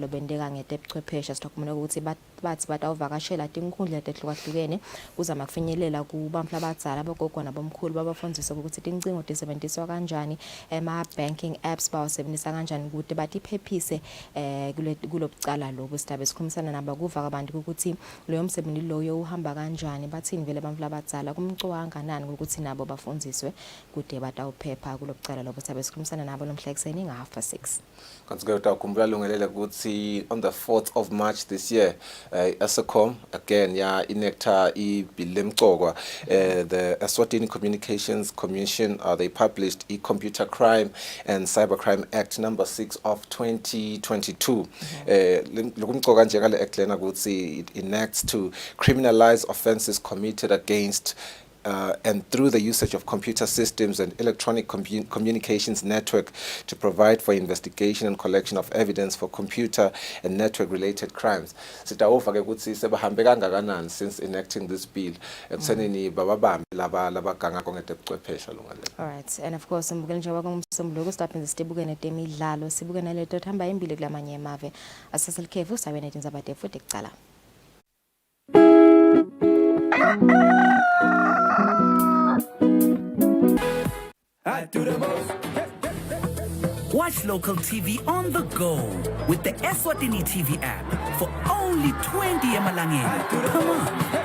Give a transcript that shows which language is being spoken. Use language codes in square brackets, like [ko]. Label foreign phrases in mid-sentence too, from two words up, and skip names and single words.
[ss] lobendeka ngetebuchwepheshe sidokumela ukuthi bathi batawuvakashela tinkhundla tetihlukahlukene kuzama kufinyelela kubantu abadzala abogogo nabomkhulu babafundisa ukuthi tincingo tisebenziswa kanjani [en] banking apps [ss] bawasebenzisa kanjani ukuthi batiphephise kulobucala lobo sidabe sikhulumisana nabo kuva abantu ukuthi leyo msebenzi loyo uhamba kanjani bathini vele abantu abadzala kumcwanga nani ukuthi nabo bafundiswe kude batawuphepha kulobucala lobo sidabe sikhulumisana nabo nomhla ekseni nga6:30 kanti ke utawukhumbula lungelele ukuthi [en] on the 4th of March this year [ss] Eskom again inecta ibill lemcokwa the Eswatini Communications Commission [en] they published Computer Crime and Cybercrime Act number 6 of 2022 [ss] lokumcoka nje kale act lena ukuthi [en] it enacts to criminalize offenses committed against and through the usage of computer systems and electronic communications network to provide for investigation and collection of evidence for computer and network related crimes. [ss] Sitawuva ke ukuthi sebahambe kangakanani [en] since enacting this bill [ss] ekuthenini bababambe laba ganga kongetebuchwepheshe lungalelo. [en] All right, and of course [ss] mbukele njengoba kungumsombuluko staphenze sitibuke netemidlalo sibuke naleto ethamba imbili kulamanye emave aseselikhefu sabe netindzaba futhi kucala. [en] Watch local TV on the go with the Eswatini TV app for only 20 emalangeni per month.